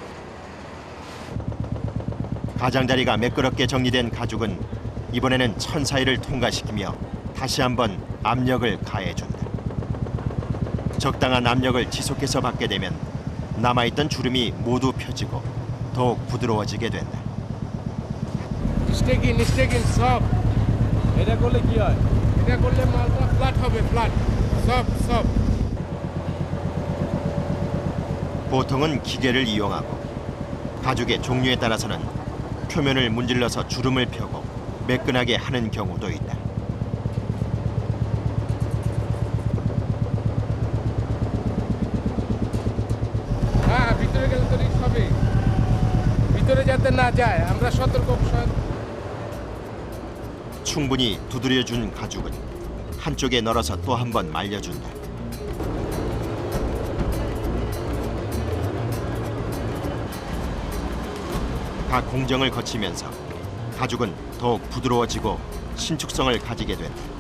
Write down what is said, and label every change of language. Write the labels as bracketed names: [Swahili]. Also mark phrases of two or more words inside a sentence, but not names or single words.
[Korean] 가장자리가 매끄럽게 정리된 가죽은 이번에는 천사이를 통과시키며 다시 한번 압력을 가해준다. 적당한 압력을 지속해서 받게 되면 남아있던 주름이 모두 펴지고 더욱 부드러워지게 된다. [Bangla] স্টেকিং সব এটা করলে কি হয় এটা করলে মালটা ফ্ল্যাট হবে ফ্ল্যাট সব [Korean] 보통은 기계를 이용하고 가죽의 종류에 따라서는 표면을 문질러서 주름을 펴고 매끈하게 하는 경우도 있다. [Bangla] হ্যাঁ ভিতরে গেলে তো রিস্ক হবে ভিতরে যাতে না যায় আমরা সতর্ক [Korean] 충분히 두드려준 가죽은 한쪽에 널어서 또 한 번 말려준다. 각 공정을 거치면서 가죽은 더욱 부드러워지고 신축성을 가지게 된다.